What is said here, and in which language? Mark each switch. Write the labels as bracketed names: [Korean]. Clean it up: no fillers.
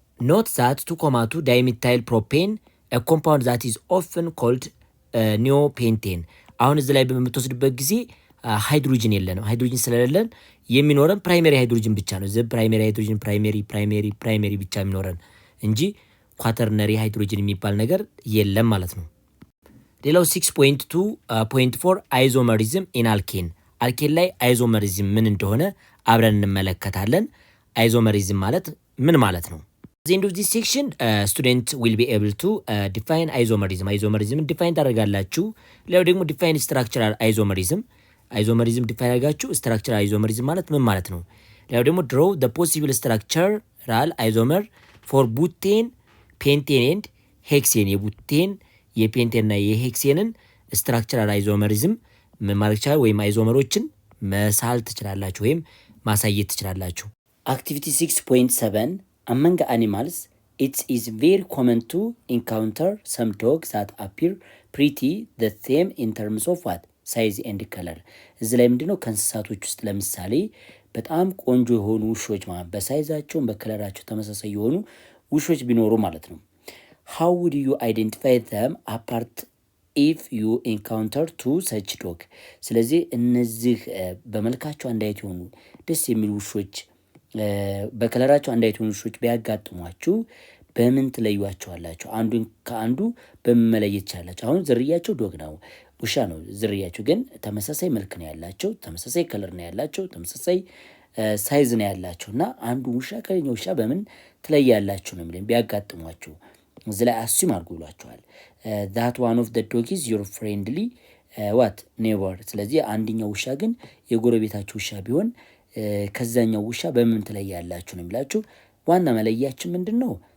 [English] ኖት ዛት 2,2 ዳይሚታይል ፕሮፔን ኮምፓውንድ ዛት ኢዝ ኦፍን ኮልድ ኒዮፔንቴን። [Amharic] አሁን እዚህ ላይ በምትወስድበት ጊዜ ሃይድሮጅን የለንም። ሃይድሮጅን ስለሌለን የሚኖረን ፕራይሜሪ ሃይድሮጅን ብቻ ነው። ዘ ፕራይሜሪ ሃይድሮጅን ፕራይሜሪ ብቻ የሚኖረን እንጂ ኳተርነሪ ሃይድሮጅን የሚባል ነገር የለም ማለት ነው። ሌላው 6.2.4 [English] አይዞመሪዝም ኢን አልኬን። [Amharic] አልኬን ላይ አይዞመሪዝም ምን እንደሆነ አብረን እንመለከታለን። አይዞመሪዝም ማለት ምን ማለት ነው? [English] the end of this section student will be able to define isomerism define [Amharic] ታደርጋላችሁ። ሌላው ደግሞ [English] define structural isomerism define [Amharic] አድርጋችሁ [English] structural isomerism [Amharic] ማለት ምን ማለት ነው? ሌላው ደግሞ [English] draw the possible structural isomer for butane pentane and hexane [Amharic] የቡቴን የፔንቴን እና የሄክሴንን [English] structural isomerism [Amharic] ምን ማለት ይችላል? ወይም አይዞመሮችን መሳል ትችላላችሁ ወይም ማሳየት ትችላላችሁ። [English] activity 6.7 among animals it is very common to encounter some dogs that appear pretty the same in terms of what size and color። [Amharic] እዚህ ላይ ምንድነው ከእንስሳቶች ውስጥ ለምሳሌ በጣም ቆንጆ የሆኑ ውሾች ማለት በሳይዛቸው በከለራቸው ተመሳሳይ የሆኑ ውሾች ቢኖሩ ማለት ነው። [English] how would you identify them apart if you encounter two such dog? [Amharic] ስለዚህ እነዚህ በመልካቸው አንድ አይነት የሆኑ ደስ የሚሉ ውሾች በከለራቸው አንድ አይነት የሆኑ ውሾች ቢያጋጥሟችሁ በምን ትለዩዋቸዋላችሁ? አንዱን ከአንዱ በመለየት ይቻላችሁ። አሁን ዝርያቸው ዶግ ነው፣ ውሻ ነው ዝርያቸው፣ ግን ተመሳሳይ መልክ ነው ያላቸው፣ ተመሳሳይ ከለር ነው ያላቸው፣ ተመሳሳይ ሳይዝ ነው ያላቸው እና አንዱ ውሻ ከሌላው ውሻ በምን ትለያላችሁ ነው የሚለው። ቢያጋጥሟችሁ እዚህ ላይ አሱም አድርጉ ብሏቸዋል። [English] that one of the dog is your friendly what neighbor። [Amharic] ስለዚህ አንደኛው ውሻ ግን የጎረቤታችሁ ውሻ ቢሆን ከዛኛው ውሻ በምን ትለያላችሁ ነው የሚላችሁ። ዋና መለያችን ምንድነው?